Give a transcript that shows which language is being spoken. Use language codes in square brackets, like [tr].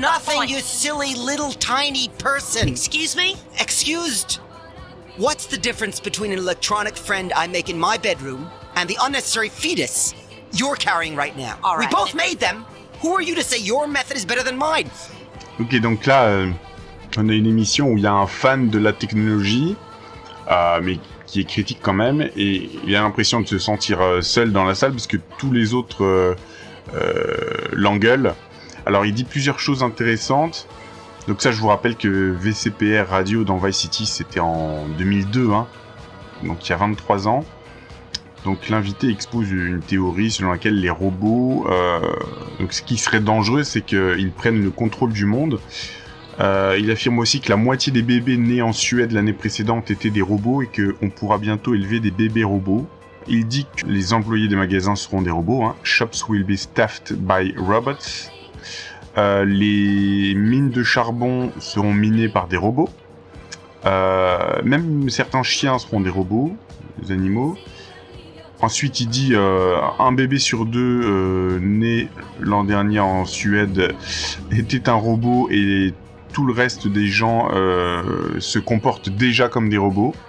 [en] nothing, the point. You silly little tiny person. Excuse me? Excused. What's the difference between an electronic friend I make in my bedroom and the unnecessary fetus you're carrying right now? All right. We both made them. Who are you to say your method is better than mine? [fr] Ok, donc là, on a une émission où il y a un fan de la technologie, mais qui est critique quand même, et il a l'impression de se sentir seul dans la salle parce que tous les autres l'engueulent. Alors il dit plusieurs choses intéressantes. Donc ça, je vous rappelle que VCPR Radio dans Vice City, c'était en 2002, hein, donc il y a 23 ans. Donc l'invité expose une théorie selon laquelle les robots, donc ce qui serait dangereux, c'est qu'ils prennent le contrôle du monde. Il affirme aussi que la moitié des bébés nés en Suède l'année précédente étaient des robots et qu'on pourra bientôt élever des bébés robots. Il dit que les employés des magasins seront des robots, hein. [en] Shops will be staffed by robots. [fr] Les mines de charbon seront minées par des robots. Même certains chiens seront des robots, des animaux. Ensuite, il dit un bébé sur 2 né l'an dernier en Suède était un robot et tout le reste des gens se comportent déjà comme des robots.